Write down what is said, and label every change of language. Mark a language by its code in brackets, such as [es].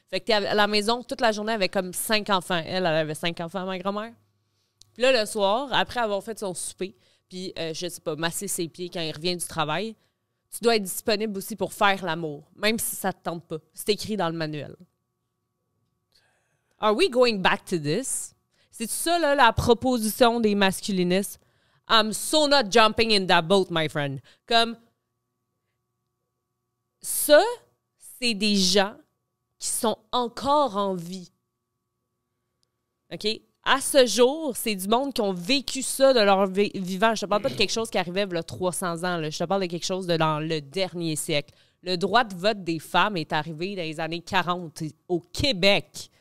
[fr] Fait que tu es à la maison toute la journée avec comme 5 enfants. Elle avait 5 enfants, ma grand-mère. Puis là, le soir, après avoir fait son souper, puis, je sais pas, masser ses pieds quand il revient du travail, tu dois être disponible aussi pour faire l'amour, même si ça te tente pas. C'est écrit dans le manuel. [en] Are we going back to this? [fr] C'est ça, là, la proposition des masculinistes? [en] I'm so not jumping in that boat, my friend. [fr] Comme, ça, c'est des gens qui sont encore en vie. OK? À ce jour, c'est du monde qui ont vécu ça de leur vivant. Je te parle pas de quelque chose qui arrivait il y a 300 ans. Là. Je te parle de quelque chose de dans le dernier siècle. Le droit de vote des femmes est arrivé dans les années 40 au Québec.